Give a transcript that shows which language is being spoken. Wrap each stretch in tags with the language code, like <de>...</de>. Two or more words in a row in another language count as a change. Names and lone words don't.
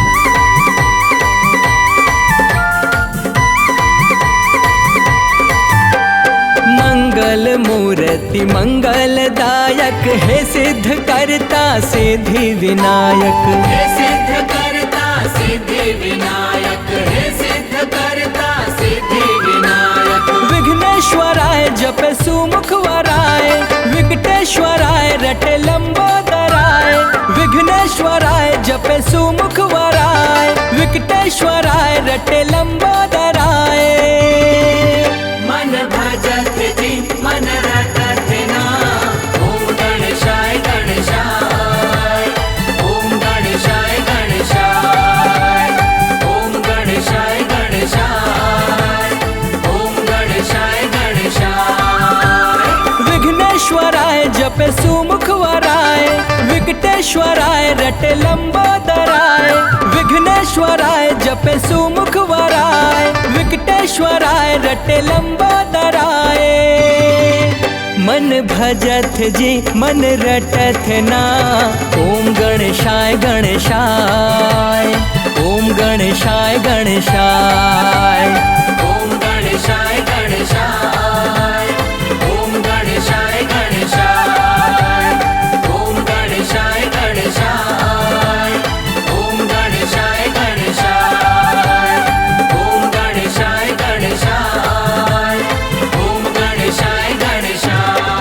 <hi>मंगल मूर्ति मंगलदायक, हे सिद्ध करता सिद्धि विनायक। हे सिद्ध करता सिद्धि विनायक, हे सिद्ध करता सिद्धि विनायक। विघ्नेश्वराय जपे सुमुख वराय, विकटेश्वराय रटे लंबोदराय। विघ्नेश्वराय जपे सुमुख वराय, विकटेश्वराय रटे लंबोदराय। मन भजत जी मन रटत ना।</hi> <sa>ओम गणेशाय गणेशाय, ओम गणेशाय गणेशाय, ओम गणेशाय गणेशाय, ओम गणेशाय गणेशाय।</sa> <hi>विघ्नेश्वराय जपे सुमुख वराय, विकटेश्वराय रटे लंबोदराय। विघ्नेश्वराय जपे सुमुख वराय, विकटेश्वराय रटे लंबोदराय। मन भजत जी मन रटत ना।</hi> <sa>ओम गणेशाय गणेशाय, ओम गणेशाय गणेशाय, ओम गणेशाय गणेशाय, ओम गणेशाय गणेशाय, ओम गणेशाय गणेशाय, ओम गणेशाय गणेशाय, ओम गणेशाय गणेशाय, ओम गणेशाय गणेशाय।</sa>